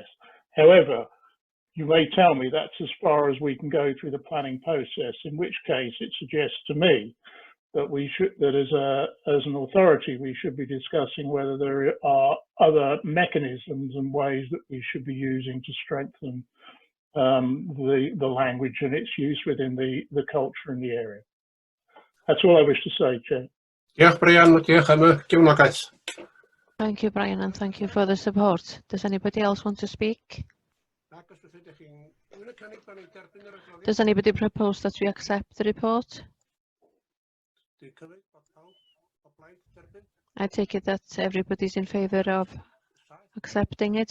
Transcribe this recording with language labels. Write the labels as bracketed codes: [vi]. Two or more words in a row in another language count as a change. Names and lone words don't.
[en] However, you may tell me that's as far as we can go through the planning process, in which case it suggests to me that we should, that as an authority, we should be discussing whether there are other mechanisms and ways that we should be using to strengthen the language and its use within the culture in the area. That's all I wish to say, Chair. [cy] Diolch, Brian. Diolch am y gefnogaeth. [en] Thank you, Brian, and thank you for the support. Does anybody else want to speak? Does anybody propose that we accept the report? I take it that everybody's in favour of accepting it.